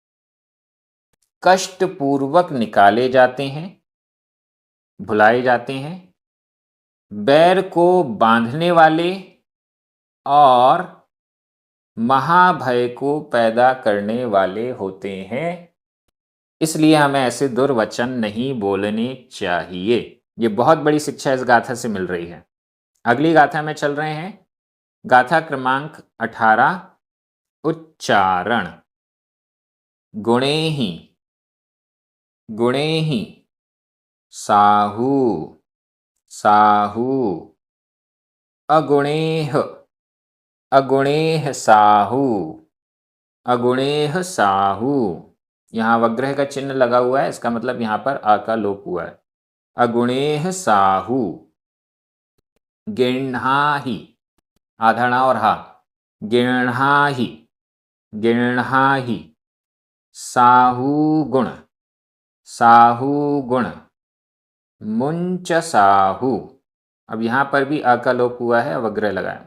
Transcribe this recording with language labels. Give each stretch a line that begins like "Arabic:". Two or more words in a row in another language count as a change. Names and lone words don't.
Hindi: कष्टपूर्वक निकाले जाते हैं, भुलाए जाते हैं, बैर को बांधने वाले और महाभय को पैदा करने वाले होते हैं। इसलिए हमें ऐसे दुर्वचन नहीं बोलने चाहिए। ये बहुत बड़ी शिक्षा इस गाथा से मिल रही है। अगली गाथा में चल रहे हैं। गाथा क्रमांक 18, उच्चारण।
Prakrit languages: गुणेहि, गुणेहि, साहू, साहू, अगुणेह, अगुणेह साहू, अगुणेह साहू।
Hindi: यहाँ वग्रह का चिन्ह लगा हुआ है, इसका मतलब यहाँ पर आ का लोप हुआ है।
Prakrit languages: अगुणेह साहू। गिण्हाहि, आधारणा और हा, गिण्हाहि, गिण्हाहि। साहू गुण, साहू गुण। मुंच साहू,
Hindi: अब यहां पर भी आ का लोप हुआ है, वग्रह लगा है।